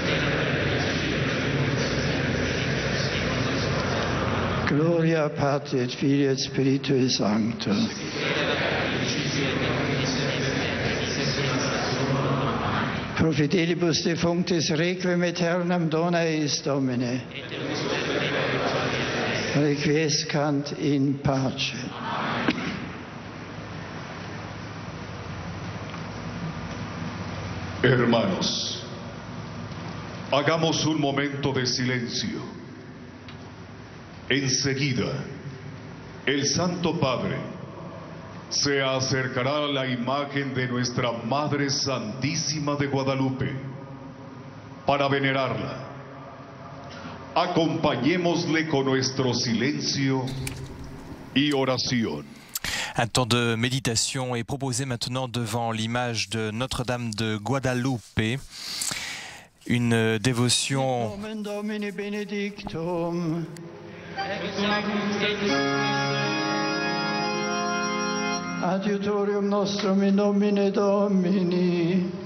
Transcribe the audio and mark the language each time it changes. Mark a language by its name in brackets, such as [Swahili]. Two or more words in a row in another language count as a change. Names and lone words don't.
[Latin] Gloria Patri et Filii et Spiritui Sanctus. Pro fidelibus defunctis requiem aeternam dona eis Domine. Requiescant in pace. [Spanish] Hermanos, hagamos un momento de silencio. Enseguida, el Santo Padre se acercará a la imagen de nuestra Madre Santísima de Guadalupe para venerarla. Acompañémosle con nuestro silencio y oración. [French] Un temps de méditation est proposé maintenant devant l'image de Notre-Dame de Guadalupe. Une dévotion [Latin] Adiutorium nostrum in nomine Domini.